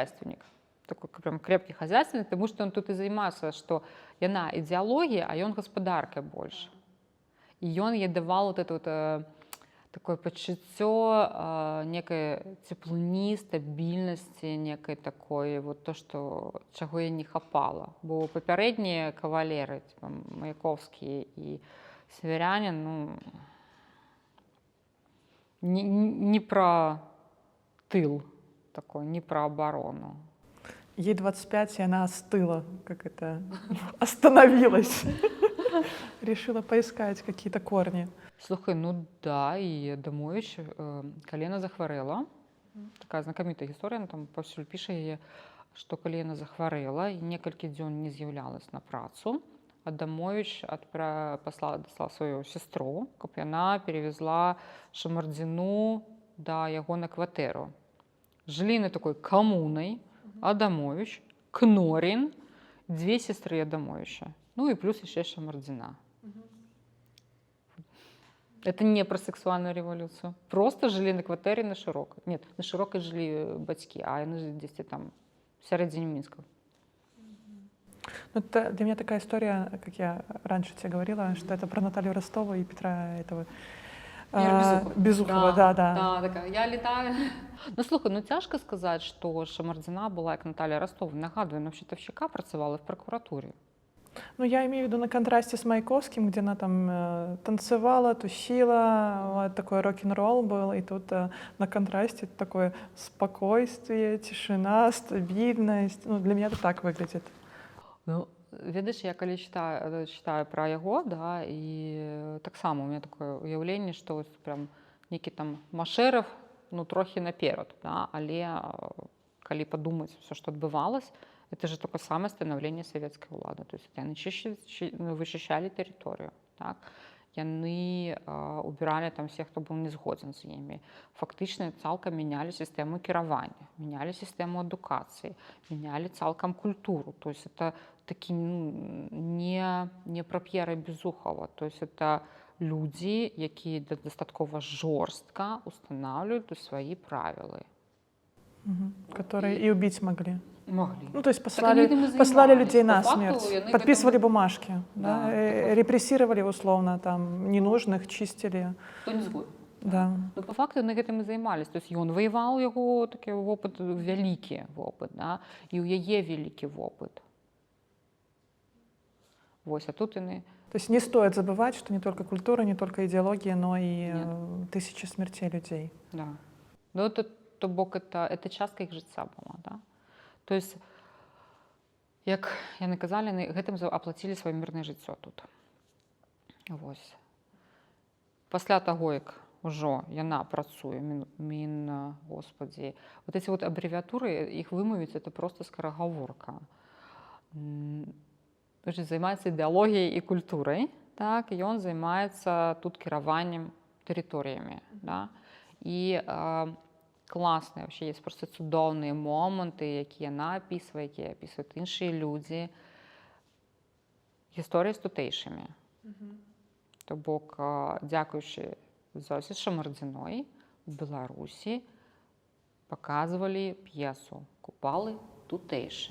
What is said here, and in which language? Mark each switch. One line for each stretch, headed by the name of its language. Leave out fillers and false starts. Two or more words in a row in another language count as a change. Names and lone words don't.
Russian: Такой прям крепкий хозяйственник, потому что он тут и занимается, что яна идеология, а он господарка больше. И он ей давал вот это вот такое
Belarusian: почуццё некой теплыні, стабільнасці,
Russian: некой такой, вот то, что,
Belarusian: чаго я не хапала. Бо папярэднія кавалеры, типа Маяковскі і Северянин, ну,
Russian: не про тыл такой, не про оборону. Ей 25, и она остыла, как это, остановилась. Решила поискать какие-то корни.
Belarusian: Слухай, ну да, і Адамовіч, калі яна захварэла, такая знакамітая гісторыя, там паўсюль піша яе, што калі яна захварэла і некалькі дзён не з'яўлялась на працу, Адамовіч даслала сваю сястру, каб яна перевезла Шамардзіну да яго на кватэру. Жылі на такой камунай Адамовіч, Кнорін, дзве сестры Адамовіча, ну і плюс яшчэ Шамардзіна.
Russian: Это не про сексуальную революцию. Просто жили на кватэре на Шырокай. Нет, на Шырокай жили бацькі, а яны жили здесь там в середине Минска. Ну, это для меня такая история, как я раньше тебе говорила, что это про Наталью Ростову и Петра этого Безухова. Да. Да, такая, я летаю.
Belarusian: Ну, слухай, ну цяжка сказаць, што Шамардзіна была, як Наталья Ростова. Нагадваю, на счетовщика працавала
Russian: в прокуратуре. Ну, я имею в виду на контрасте с Маяковским, где она там танцевала, тусила, вот такой рок-н-ролл был, и тут на контрасте такое спокойствие, тишина, стабильность. Ну, для меня это так выглядит.
Belarusian: Ну, ведаеш, я калі чытаю пра яго, да, і таксама
Russian: у меня такое
Belarusian: ўяўленне, што вось прям нейкі там Машэров, ну, трохі наперад, да, але калі падумаць усё, што адбывалось,
Russian: это же такое самое становление советской улады. То есть
Belarusian: яны вычищали тэрыторыю, так? Яны убіралі там всех, хто быў не згодзін з імі. Фактычна цалкам мянялі сістэму кіравання, мянялі сістэму адукацыі, мянялі цалкам культуру.
Russian: То есть это
Belarusian: такі, ну, не пра П'ера Безухова.
Russian: То есть это
Belarusian: людзі, якія дастаткова жорстка устанаўліваюць свае правілы.
Russian: Которые и убить могли. Могли. Ну, то есть послали людей на смерть, подписывали бумажки, да, репрессировали условно, там, ненужных, чистили.
Belarusian: Хто не згоден. Да. Ну,
Russian: по факту
Belarusian: яны гэтым і займаліся.
Russian: То есть
Belarusian: ён ваяваў, яго такі вопыт, вялікі вопыт, да? І ў яе вялікі вопыт. Вось, а тут яны...
Russian: То есть не стоит забывать, что не только культура, не только идеология, но и тысячи смертей людей.
Belarusian: Да. Ну, это, то бок, это частка іх жыцця была, да?
Russian: То есть,
Belarusian: як яны казалі, гэтым аплацілі сваё мірнае жыццё тут. Вось. Пасля таго, як ужо яна працуе, господі,
Russian: вот эти вот аббревиатуры,
Belarusian: іх вымавіць,
Russian: это просто
Belarusian: скарагаворка. Займаецца ідэалогіяй і культурай, так, і ён займаецца тут кіраваннем тэрыторыямі, да, і класныя,
Russian: вообще есть просто
Belarusian: цудоўныя моманты, якія яна апісвае, якія апісваюць іншыя людзі. Гісторыя з тутэйшымі. То бок, дзякуючы Зосе Шамардзіной у Беларусі
Russian: показывали пьесу
Belarusian: «Купалы тутэйшыя».